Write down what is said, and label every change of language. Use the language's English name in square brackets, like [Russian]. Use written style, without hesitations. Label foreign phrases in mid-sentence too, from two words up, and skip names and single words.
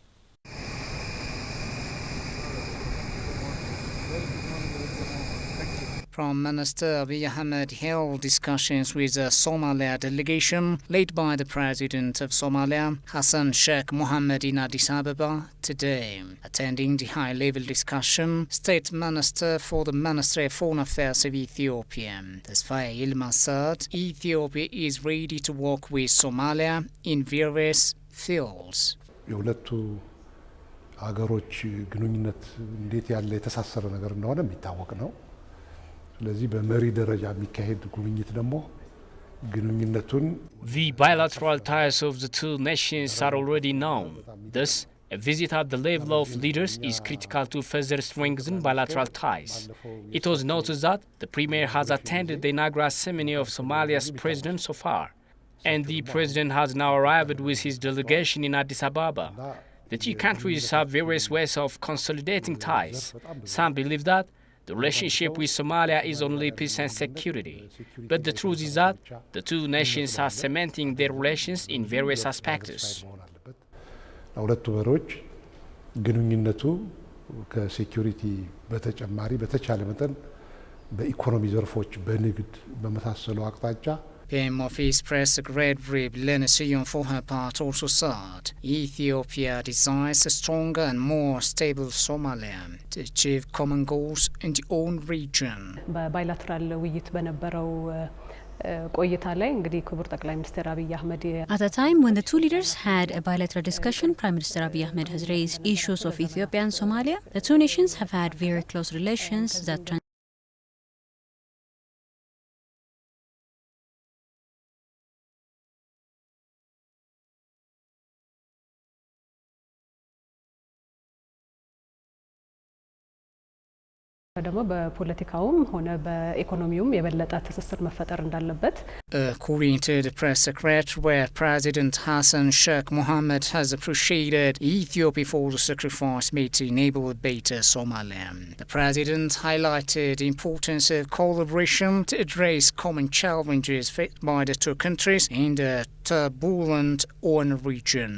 [English] Prime Minister Abiy Ahmed held discussions with the Somalia delegation led by the President of Somalia, Hassan Sheikh Mohamud, in Addis Ababa today. Attending the high-level discussion, State Minister for the Ministry of Foreign Affairs of Ethiopia, Tesfaye Yilmaz, said Ethiopia is ready to work with Somalia in various fields. [Amharic] አገሮች ግንኙነት እንዴት ያለ የተሳሰረ ነገር እንደሆነ የሚታወቅ ነው። ስለዚህ በመሪ ደረጃ የሚካሄድ ጉብኝት ደግሞ ግንኙነቱን [English] The bilateral ties of the two nations are already known. Thus, a visit at the level of leaders is critical to further strengthen bilateral ties. It was noticed that the Premier has attended the inaugural ceremony of Somalia's president so far, and the president has now arrived with his delegation in Addis Ababa. The two countries have various ways of consolidating ties. Some believe that the relationship with Somalia is only peace and security. But the truth is that the two nations are cementing their relations in various aspects. [Amharic] ለሁለቱ መሪዎች ግንኙነቱ ከሴኩሪቲ በተጨማሪ በተቻለ መጠን በኢኮኖሚ ዘርፎች በንግድ በመሳሰሉ አቅጣጫ [English] PM Office Press Secretary Lene Sion, for her part, also said Ethiopia desires a stronger and more stable Somalia to achieve common goals in the own region. [Amharic] በባይላተራል ውይይት በነበረው ቆይታ ላይ እንግዲህ ክቡር ጠቅላይ ሚኒስትር አብይ አህመድ [English] At a time when the two leaders had a bilateral discussion, Prime Minister Abiy Ahmed has raised issues of Ethiopia and Somalia. The two nations have had very close relations that [Amharic] ደግሞ በፖለቲካውም ሆነ በኢኮኖሚውም የበለጠ ትስስር መፈጠር እንዳለበት [English] According to the press secretary, President Hassan Sheikh Mohamud has appreciated Ethiopia for the sacrifice made to enable a better Somalia. The president highlighted the importance of collaboration to address common challenges faced by the two countries in the turbulent oil region.